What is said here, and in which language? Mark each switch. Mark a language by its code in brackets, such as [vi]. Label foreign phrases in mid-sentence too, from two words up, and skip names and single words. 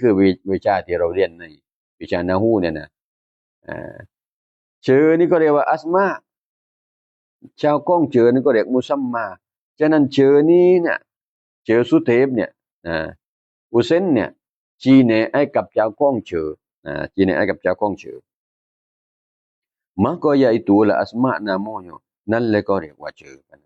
[th] คือวิชาที่เราเรียนในวิชานะฮูเนี่ยนะชื่อนี่ก็เรียกว่าอัสมาเจ้าของชื่อนี่ก็เรียกมุซัมมาฉะนั้นชื่อนี้เนี่ยชื่อสุเทพเนี่ยอุเซนเนี่ยชี้แนะกับเจ้าของชื่อชี้แนะกับเจ้าของชื่อ [ms] maka yaitulah asma namanya [th] นั่นเลยก็เรียกว่าชื่อ